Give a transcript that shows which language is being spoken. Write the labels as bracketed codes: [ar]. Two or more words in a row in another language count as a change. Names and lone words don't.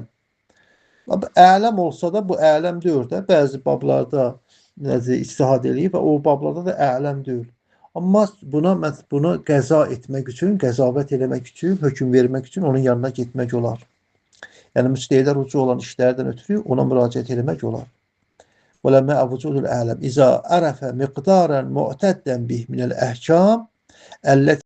[az] Ələm olsa da bu ələm deyil də. Bəzi bablarda ictihad eləyib və o bablarda da ələm deyil. Amma bunu qəza etmək üçün, qəzavət eləmək üçün, hökm vermək üçün onun yanına getmək olar. Yəni müctehidlər ucu olan işlərdən ötürü ona müraciət eləmək olar. [ar] وَلَمَّا أَوْجُودُ الْأَعْلَمِ إِذَا عَرَفَ مِقْدَارًا مُعْتَدًّا بِهِ مِنَ الْأَحْكَامِ الَّتِي